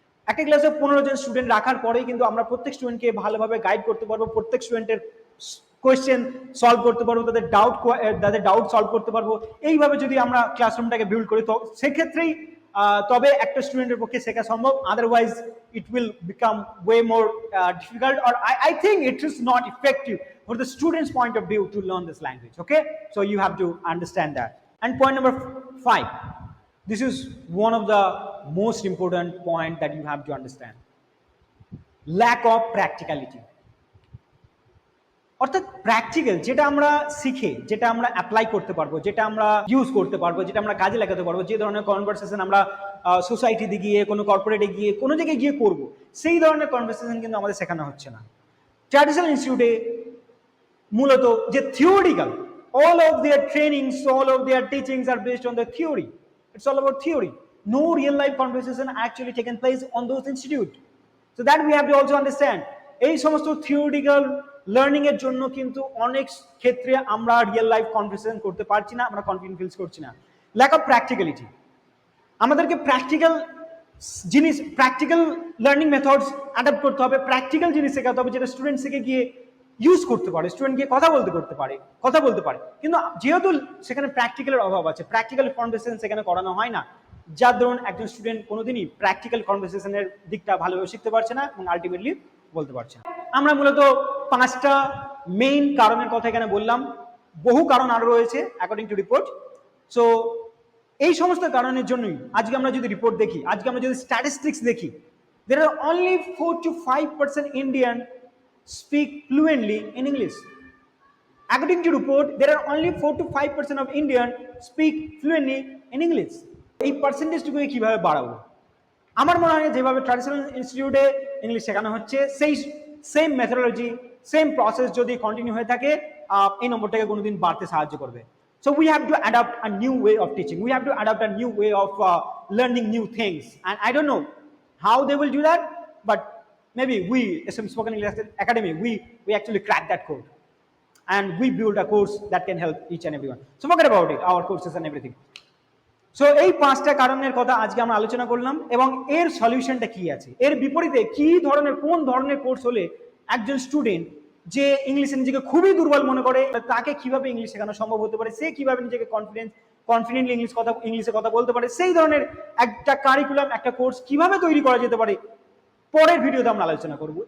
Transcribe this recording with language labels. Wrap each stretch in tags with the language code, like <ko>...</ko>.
<bn>একটা ক্লাসে 15 জন স্টুডেন্ট রাখার পরেই কিন্তু আমরা প্রত্যেক স্টুডেন্টকে ভালোভাবে গাইড করতে পারবো, প্রত্যেক স্টুডেন্টের কোয়েশ্চেন সলভ করতে পারবো, তাদের ডাউট সলভ করতে পারবো। এইভাবে যদি আমরা ক্লাসরুমটাকে বিল্ড করি তো সেক্ষেত্রেই তবে একটা স্টুডেন্টের পক্ষে শেখা সম্ভব,</bn> <en>Otherwise it will become way more difficult, or I think it is not effective for the student's point of view to learn this language. Okay, so you have to understand that. And point number 5, this is one of the most important point that you have to understand: lack of practicality.</en> <bn>অর্থাৎ practical যেটা আমরা শিখে, যেটা আমরা apply করতে পারবো, যেটা আমরা ইউজ করতে পারবো, যেটা আমরা কাজে লাগাতে পারবো, যে ধরনের কনভারসেশন আমরা সোসাইটিতে গিয়ে, কোনো কর্পোরেটে গিয়ে, কোনো জায়গায় গিয়ে করব, সেই ধরনের কনভারসেশন কিন্তু আমাদের শেখানো হচ্ছে না। ট্র্যাডিশনাল ইনস্টিটিউটে মূলত যে theoretical,</bn> <en>all of their trainings, all of their teachings are based on the theory. It's all about theory. No real life conversation actually taken place on those institutes. So that we have to also understand.</en> <bn>এই সমস্ত theoretical learning এর জন্য কিন্তু অনেক ক্ষেত্রে আমরা real life conversation করতে পারছি না, আমরা কনফিডেন্ট ফিল করছি না। Lack of practicality. আমাদেরকে প্র্যাকটিক্যাল জিনিস, প্র্যাকটিক্যাল লার্নিং মেথডস অ্যাডাপ্ট করতে হবে, প্র্যাকটিক্যাল জিনিস শেখাতে হবে যেটা স্টুডেন্ট শিখে গিয়ে ইউজ করতে পারে, স্টুডেন্ট গিয়ে কথা বলতে পারে। কিন্তু যেহেতু সেখানে প্র্যাকটিক্যালের অভাব আছে, প্র্যাকটিক্যাল কনভারসেশন সেখানে করানো হয় না, যার দরুন একজন স্টুডেন্ট কোনোদিনই প্র্যাকটিক্যাল কনভারসেশনের দিকটা ভালোভাবে শিখতে পারছে না এবং আলটিমেটলি বলতে পারছে না। আমরা মূলত 5টা মেইন কারণের কথা এখানে বললাম, বহু কারণ আরো রয়েছে অ্যাকর্ডিং টু রিপোর্ট। সো এই সমস্ত কারণের জন্যই আজকে আমরা যদি রিপোর্ট দেখি, আজকে আমরা যদি স্ট্যাটিস্টিক্স দেখি,</bn> <en>there are only 4 to 5% Indian speak fluently in English. According to report, there are only 4 to 5% of Indian speak fluently in English.</en> <bn>এই পার্সেন্টেজটুকুকে কিভাবে বাড়াবো? আমার মনে হয় যেভাবে ট্র্যাডিশনাল ইনস্টিটিউটে ইংলিশ শেখানো হচ্ছে, সেই সেম মেথোডোলজি, সেম প্রসেস যদি কন্টিনিউ হয়ে থাকে, এই নম্বরটাকে কোনোদিন বাড়তে সাহায্য করবে।</bn> <en>So we have to adopt a new way of teaching. We have to adopt a new way of learning new things. And I don't know how they will do that, but maybe we, as a Spoken English Academy, we actually crack that code. And we build a course that can help each and everyone. So forget about it, our courses and everything.</en> <bn>So এই 5টা কারণের কথা আজকে আমরা আলোচনা করলাম, এবং এর সলিউশনটা কি আছে, এর বিপরীতে কি ধরনের, কোন ধরনের কোর্স হলে একজন স্টুডেন্ট যে ইংলিশে নিজেকে খুবই দুর্বল মনে করে, তাকে কিভাবে ইংলিশ শেখানো সম্ভব হতে পারে, সে কিভাবে নিজেকে কনফিডেন্টলি ইংলিশে কথা বলতে পারে, সেই ধরনের একটা কারিকুলাম, একটা কোর্স কিভাবে তৈরি করা যেতে পারে, পরের ভিডিওতে আমরা আলোচনা করব।</bn>